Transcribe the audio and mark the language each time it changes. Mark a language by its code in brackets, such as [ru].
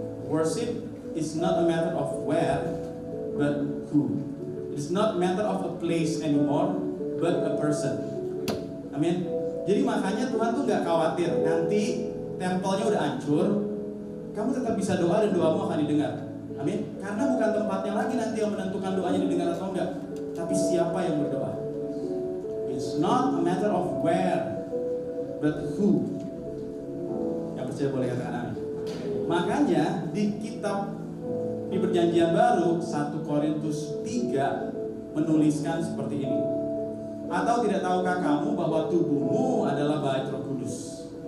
[en] Worship is not a matter of where, but who. It's not a matter of a place anymore, but a person. Amin. [id] Jadi makanya Tuhan tuh gak khawatir nanti tempelnya udah hancur, kamu tetap bisa doa dan doamu akan didengar. Amin. Karena bukan tempatnya lagi nanti yang menentukan doanya didengar atau enggak, tapi siapa yang berdoa. [en] It's not a matter of where, but who. [id] Yang percaya boleh katakan amin. Makanya di kitab di Perjanjian Baru 1 Korintus 3 menuliskan seperti ini. Atau tidak tahukah kamu bahwa tubuhmu adalah bait Roh Kudus?